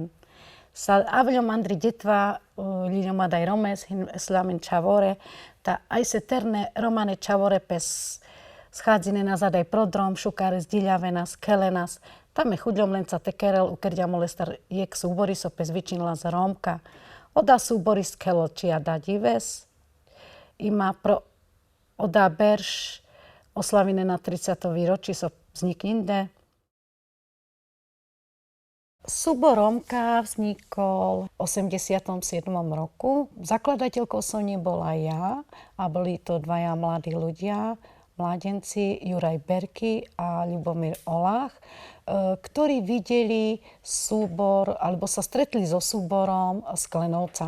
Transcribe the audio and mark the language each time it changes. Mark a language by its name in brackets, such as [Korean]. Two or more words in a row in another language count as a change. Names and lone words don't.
[Romany] Sa avljom andri detva, liljom adaj romes, hin slamin Čavore, ta aj se terne Romane Čavore pes schadzine nas adaj prodrom, šukares Diljavenas, Kelenas, tam je chudľom lenca tekerel, ukerďa molestar jek súbori so pes vyčinila z Rómka. Oda súbori skelo čia da dives, ima pro oda berš oslavine na 30. výročí so vznikninde. [Slovak] Súbor Rómka vznikol v 87. roku. Zakladateľkou som nebola ja a boli to dvaja mladí ľudia, mládenci Juraj Berky a Ľubomír Olách, ktorí videli súbor, alebo sa stretli so súborom z Klenovca.